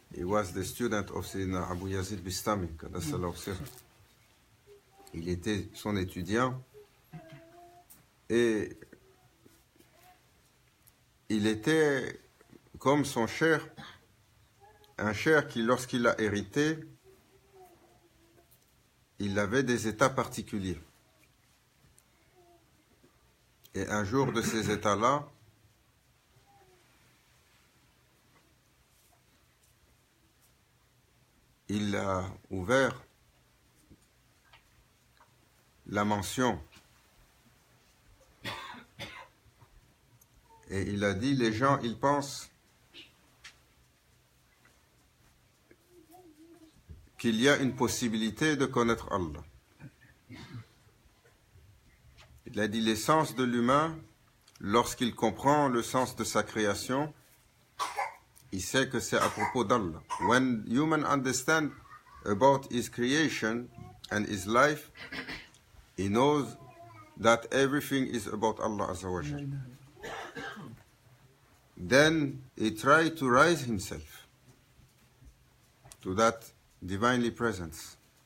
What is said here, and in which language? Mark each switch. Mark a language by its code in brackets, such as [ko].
[en] He was the student of Sayyidina Abu Yazid Bistami, [ar] Qadassallahu sirr. [fr] Il était son étudiant et il était comme son cher, un cher qui, lorsqu'il a hérité, il avait des états particuliers. Et un jour de ces états-là, il a ouvert la mention et il a dit, les gens, ils pensent qu'il y a une possibilité de connaître Allah. Il a dit, l'essence de l'humain, lorsqu'il comprend le sens de sa création, il sait que c'est à propos d'Allah. [en] When human understand about his creation and his life, he knows that everything is about Allah Azza wa Jal. Then he tried to rise himself to that divinely presence.